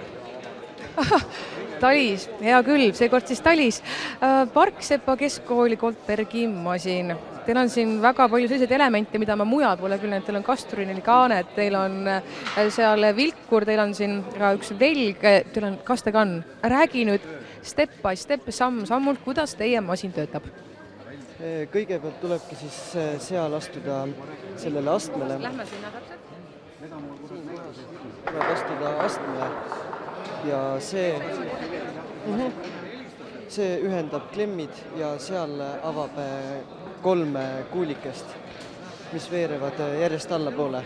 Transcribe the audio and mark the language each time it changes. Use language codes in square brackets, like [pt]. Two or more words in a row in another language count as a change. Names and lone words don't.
[et] Talis, hea küll, seekord siis Talis. Parksepa keskkooli Goldbergi masin. Teil on siin väga palju selliseid elemente, mida ma mujal pole küll, teil on kasturinil kaanet, teil on seal vilkur, teil on siin ka üks velg, teil on kastekann. Räägi nüüd [en] step by step, [et] samm-sammult, kuidas teie masin töötab? Kõigepealt tulebki siis seal astuda sellele astmele. Lähme sinna täpselt. Tuleb astuda astmele ja see ühendab klemmid ja seal avab 3 kuulikest, mis veerevad järjest allapoole.